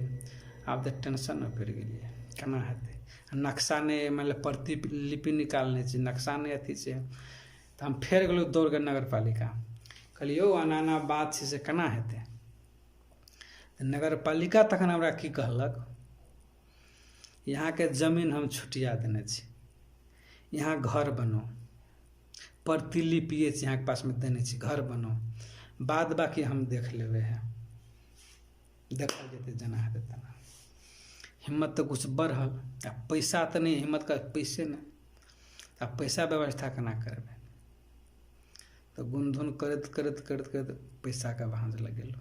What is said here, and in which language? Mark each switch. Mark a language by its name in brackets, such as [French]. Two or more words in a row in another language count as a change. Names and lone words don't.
[Maithili] आब तो टेंशन में पड़ि गेलिए, केना हेतै, नक्शा नहीं मतलब प्रतिलिपि निकालने छै, नक्शा नहीं अथी छै। तो हम फेर गेलहुँ दौड़ के नगर पालिका, कहलिए यौ एना एना बात छै से केना हेतै। नगर पालिका तखन हमरा की कहलक, यहाँ के जमीन हम छुटिया देने छी, यहाँ घर बनो, प्रतिलिपि यहाँ के पास में देने छी, घर बनो, बाद बाकी हम देख लेवे है, देखल जेते जना हेतै तना। हिम्मत तो कुछ बढ़ल, आ पैसा तो नहीं, हिम्मत का पैसे नहीं, आ पैसा व्यवस्था केना करबै। तो गुनधुन करत करत करत करत पैसा का भांज लगेलो।